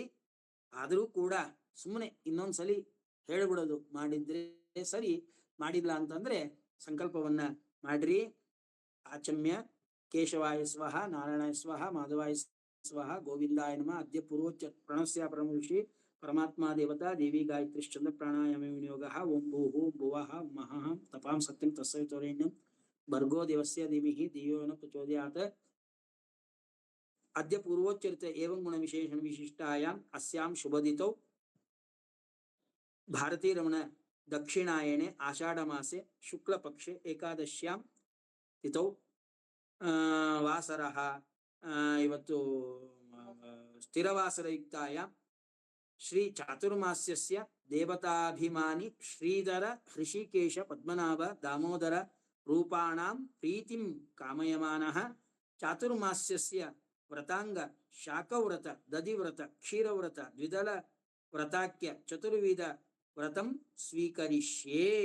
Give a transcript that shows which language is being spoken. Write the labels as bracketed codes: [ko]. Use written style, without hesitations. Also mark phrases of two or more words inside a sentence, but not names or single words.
[kn] ಆದರೂ ಕೂಡ ಸುಮ್ಮನೆ ಇನ್ನೊಂದ್ಸಲಿ ಹೇಳ್ಬಿಡೋದು, ಮಾಡಿದ್ರೆ ಸರಿ, ಮಾಡಿಲ್ಲ ಅಂತಂದ್ರೆ ಸಂಕಲ್ಪವನ್ನ ಮಾಡ್ರಿ. [sa] ಆಚಮ್ಯ ಕೇಶವಾಯ ಸ್ವಹ, ನಾರಾಯಣಾಯ ಸ್ವಹ, ಮಾಧವಾಯ ಸ್ವಹ, ಗೋವಿಂದಾಯ ನಮಃ. ಅದ್ಯ ಪೂರ್ವೋಚ್ಚ ಪ್ರಣಸ್ಯ ಪರಮಋಷಿ ಪರಮಾತ್ಮ ದೇವತಾ ದೇವಿ ಗಾಯತ್ರಿ ಚಂದ್ರ ಪ್ರಾಣಾಯಾಮ ವಿನಿಯೋಗ. ಓಂ ಭೂಹು ಭುವಃ ಮಹಃ ತಪಾಂ ಸತ್ಯಂ ತಸ್ಸವಿತುರೇಣ್ಯಂ ಭರ್ಗೋ ದೇವಸ್ಯ ಧೀಮಹಿ ಧಿಯೋ ನ ಪ್ರಚೋದಯಾತ್. ಅದ್ಯ ಪೂರ್ವೋಚ್ಚರಿತ ಏವಂ ಗುಣ ವಿಶೇಷಣ ವಿಶಿಷ್ಟಾಯಾಂ ಅಸ್ಯಾಂ ಶುಭದಿತೌ ಭಾರತೀ ರಮಣ ದಕ್ಷಿಣಾಯಣೆ ಆಷಾಢ ಮಾಸೆ ಶುಕ್ಲ ಪಕ್ಷೆ ಏಕಾದಶ್ಯಾಂ ತಿಥೌ ವಾಸರಃ. ಇವತ್ತು ಸ್ಥಿರವಾಸರಯುಕ್ತಾಯಾಂ ಶ್ರೀ ಚಾತುರ್ಮಾಸ್ಯಸ್ಯ ದೇವತಾಭಿಮಾನಿ ಶ್ರೀಧರ ಹೃಷಿಕೇಶ ಪದ್ಮನಾಭ ದಾಮೋದರ ರೂಪಾಣಾಂ ಪ್ರೀತಿಂ ಕಾಮಯಮಾನಃ ಚಾತುರ್ಮಾಸ್ಯಸ್ಯ ವ್ರತಾಂಗ ಶಾಖವ್ರತ, ದಧಿವ್ರತ, ಕ್ಷೀರವ್ರತ, ದ್ವಿದಳ ವ್ರತಾಖ್ಯ ಚತುರ್ವಿಧ ವ್ರತಂ ಸ್ವೀಕರಿಷ್ಯೇ.